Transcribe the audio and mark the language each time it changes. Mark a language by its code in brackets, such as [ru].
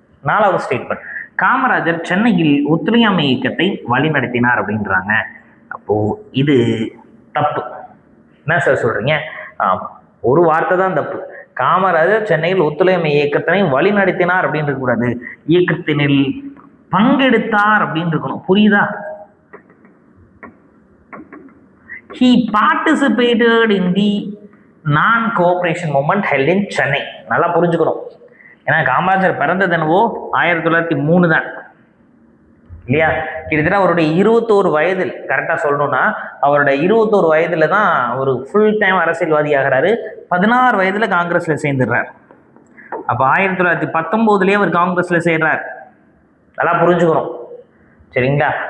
[ta] 4வது ஸ்டேட்மெண்ட், காமராஜர் சென்னையில் ஒத்துழையாமை இயக்கத்தை வழிநடத்தினார் அப்படின்றாங்க. அப்போ இது தப்பு. என்ன சார் சொல்றீங்க? ஒரு வார்த்தை தான் தப்பு. காமராஜர் சென்னையில் ஒத்துழையாமை இயக்கத்தினை வழிநடத்தினார் அப்படின்னு இருக்கக்கூடாது. இயக்கத்தினில் பங்கெடுத்தார் அப்படின்னு இருக்கணும். புரியுதா? [en] He participated in the non-cooperation movement held in Chennai. [ta] நல்லா புரிஞ்சுக்கணும். ஏன்னா காமராஜர் பிறந்தது என்னவோ 1903 தான் இல்லையா? கிட்டத்தட்ட அவருடைய 21 வயதில், கரெக்டாக சொல்லணும்னா அவருடைய 21 வயதுல தான் ஒரு ஃபுல் டைம் அரசியல்வாதி ஆகிறாரு. 16 வயதுல காங்கிரஸ்ல சேர்ந்துடுறார். அப்போ 1919 அவர் காங்கிரஸ்ல சேர்றார். நல்லா புரிஞ்சுக்கணும். சரிங்களா?